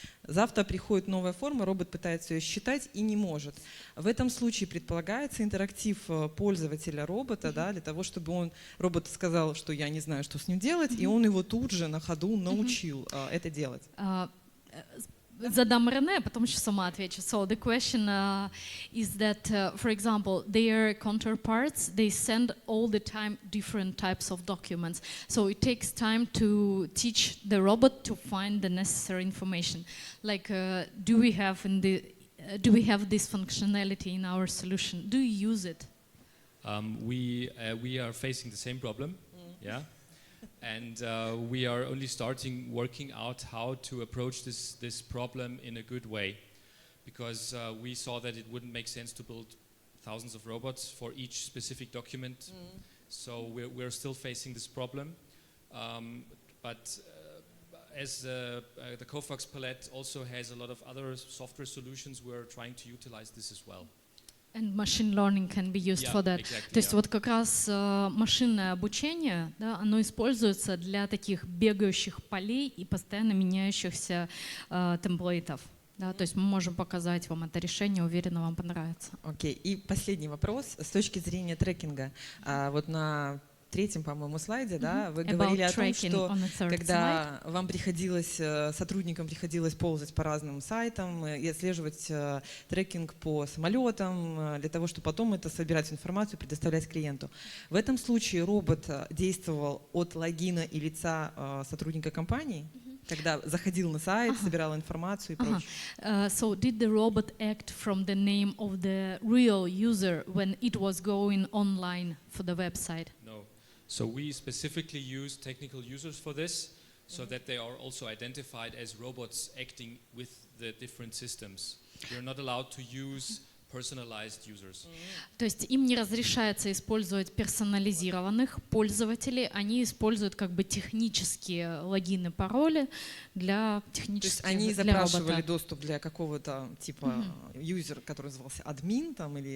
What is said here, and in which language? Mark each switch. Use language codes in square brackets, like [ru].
[ru] Завтра приходит новая форма, робот пытается ее считать и не может. В этом случае предполагается интерактив пользователя робота, да, для того, чтобы робот сказал, что я не знаю, что с ним делать, и он его тут же на ходу научил это делать. Задам Рене, а потом еще сама отвечу. [en] So the question is that, for example, their counterparts, they send all the time different types of documents. So it takes time to teach the robot to find the necessary information. Like, do we have this functionality in our solution? Do you use it? We are facing the same problem. Yeah. And we are only working out how to approach this problem in a good way, because we saw that it wouldn't make sense to build thousands of robots for each specific document. So we're still facing this problem. But as the Kofax palette also has a lot of other software solutions, we're trying to utilize this as well. And machine learning can be used for that. Exactly, [ru] То есть вот как раз машинное обучение, да, оно используется для таких бегающих полей и постоянно меняющихся темплейтов. Да, то есть мы можем показать вам это решение, уверена, вам понравится. Окей. И последний вопрос с точки зрения трекинга. Вот на 3-м, по-моему, слайде, да, вы говорили о том, что когда вам сотрудникам приходилось ползать по разным сайтам и отслеживать трекинг по самолетам, для того, чтобы потом собирать информацию и предоставлять клиенту. В этом случае робот действовал от логина и лица сотрудника компании, когда заходил на сайт, собирал информацию и прочее. [en] So did the robot act from the name of the real user when it was going online for the website? No. So we specifically use technical users for this, so that they are also identified as robots acting with the different systems. We're not allowed to use personalized users. [ru] То есть им не разрешается использовать персонализированных пользователей, они используют как бы технические логины, пароли для То есть технических они для запрашивали робота. доступ для какого-то типа юзера, который назывался админ там или